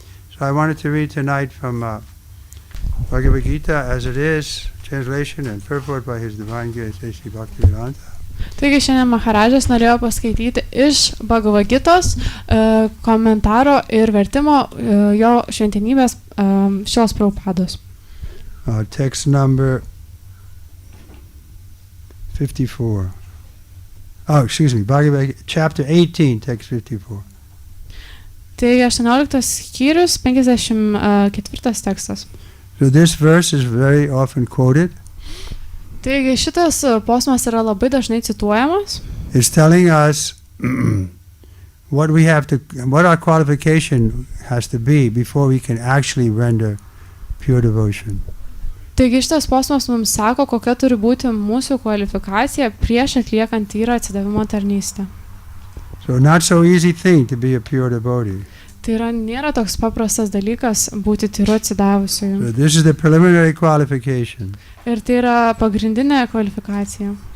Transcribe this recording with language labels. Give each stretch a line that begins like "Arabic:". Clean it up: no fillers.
English: So I wanted to read tonight from Bhagavad Gita as it is, translation and purport by His Divine Grace Sri Bhaktivedanta.
Lithuanian: Taigi šiandien Maharajas norėjo paskaityti iš Bhagavad Gitos komentaro ir vertimo jo šventenybės šios Prabhupados.
English: Text number 54. Oh, excuse me, Bhagavad chapter 18, text 54.
Lithuanian: Tai 18 skyrius, 54 tekstas.
English: So this verse is very often quoted.
Lithuanian: Taigi šitas posmas yra labai dažnai cituojamas.
English: It's telling us what our qualification has to be before we can actually render pure devotion.
Lithuanian: Taigi šitas posmas mums sako, kokia turi būti mūsų kvalifikacija prieš atliekant tyrą atsidavimo tarnystę.
English: So not so easy thing to be a pure devotee.
Lithuanian: Tai yra nėra toks paprastas dalykas būti tyru atsidavusiu.
English: So this is the preliminary qualification.
Lithuanian: Ir tai yra pagrindinė kvalifikacija.